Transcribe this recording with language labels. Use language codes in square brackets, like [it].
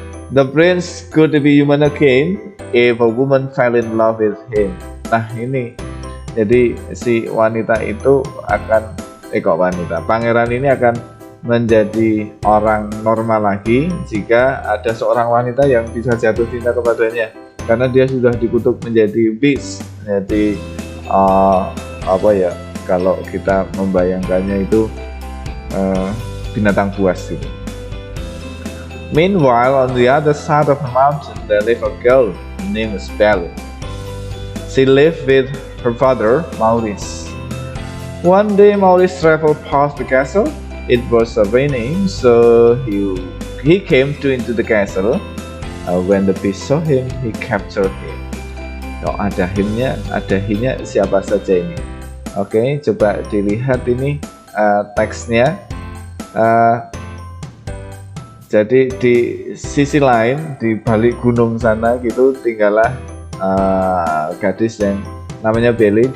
[en] The prince could be human again if a woman fell in love with him. [id] Nah ini, jadi si wanita itu akan, pangeran ini akan menjadi orang normal lagi jika ada seorang wanita yang bisa jatuh cinta kepadanya, karena dia sudah dikutuk menjadi beast. Jadi apa ya, kalau kita membayangkannya itu binatang buas gitu. [en] Meanwhile, on the other side of the mountain, there lived a girl named Belle. She lived with her father, Maurice. One day, Maurice traveled past the castle. It was raining, so he came into the castle. When the beast saw him, he captured him. [id] Oh, ada himnya siapa saja ini? Oke, coba dilihat ini teksnya. Jadi di sisi lain, di balik gunung sana gitu, tinggallah gadis yang namanya Belle.